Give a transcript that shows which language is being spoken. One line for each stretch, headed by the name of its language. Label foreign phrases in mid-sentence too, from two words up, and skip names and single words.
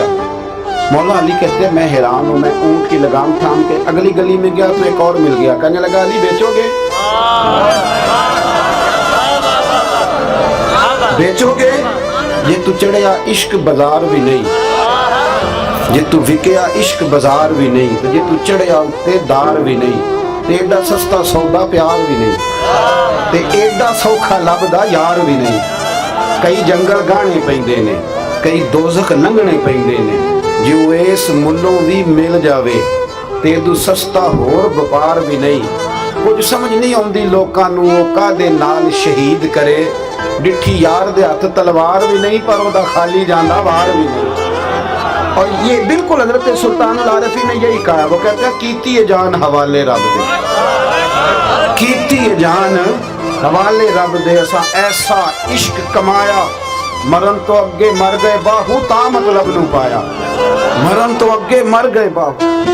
Urdu: مولا علی کہتے ہیں میں حیران ہوں, میں اونٹ کی لگام تھام کے اگلی گلی میں گیا تو ایک اور مل گیا. کہنے لگا علی بیچو گے؟ بیچو گے؟
Punjabi: یہ تو چڑھیا عشق بازار بھی نہیں, یہ تو وکیا عشق بازار بھی نہیں, تو یہ تو چڑھیا اتے دار بھی نہیں, تے ایڈا سستا سودا پیار بھی نہیں, تے ایڈا سوکھا لبدا یار بھی نہیں. کئی جنگل گانے پیندے نے, کئی دوزخ لنگنے پیندے نے, جو اس ملوں بھی مل جاوے تے دو سستا ہور وپار بھی نہیں. کچھ سمجھ نہیں آندی لوکاں نوں او کادے نال شہید کرے, ڈٹھی یار دے ہاتھ تلوار بھی نہیں پر او دا خالی جاندا وار بھی نہیں.
Urdu: اور یہ بالکل حضرت سلطان العارفین نے یہی کہا, وہ کہتے ہیں
Punjabi: کیتی ہے جان حوالے رب دے, کیتی ہے جان حوالے رب دے, ایسا عشق کمایا مرن تو اگے مر گئے باہو تا مطلب نو پایا, مرن تو اگے مر گئے باہو.